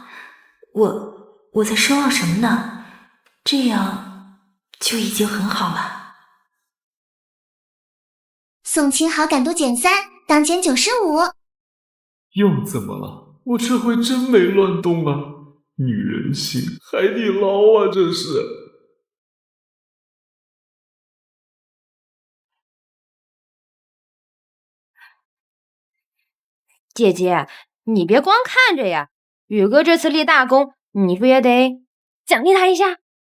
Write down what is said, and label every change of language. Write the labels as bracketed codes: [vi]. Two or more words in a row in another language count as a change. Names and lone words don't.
[zh] 我在奢望什麼呢？這樣就已經很好了。宋清好感度減3，當減95。又怎麼了？我這回真沒亂動啊！女人心，海底撈啊，這是。姐姐，你別光看着呀，宇哥這次立大功，你不也得獎勵他一下？